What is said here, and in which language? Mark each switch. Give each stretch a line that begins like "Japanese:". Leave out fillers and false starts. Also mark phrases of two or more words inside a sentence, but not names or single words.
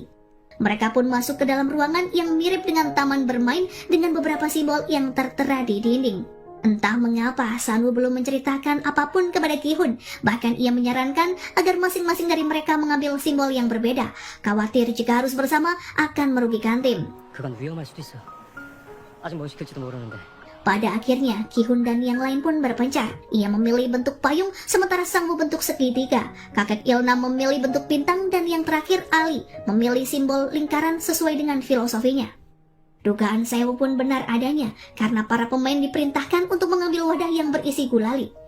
Indonesian: Mereka pun masuk ke dalam ruangan yang mirip dengan taman bermain dengan beberapa simbol yang tertera di dinding. Entah mengapa Sang-woo belum menceritakan apapun kepada Ki-hun, bahkan ia menyarankan agar masing-masing dari mereka mengambil simbol yang berbeda, khawatir jika harus bersama akan merugikan tim.
Korean: 그건 위험할 수도 있어. 아직 뭘 시킬지도 모르는데.
Indonesian: Pada akhirnya, Ki-hun dan yang lain pun berpencar. Ia memilih bentuk payung, sementara Sang-woo bentuk segitiga. Kakek Il-nam memilih bentuk bintang, dan yang terakhir Ali memilih simbol lingkaran sesuai dengan filosofinya. Dugaan Sae-woo pun benar adanya, karena para pemain diperintahkan untuk mengambil wadah yang berisi gulali.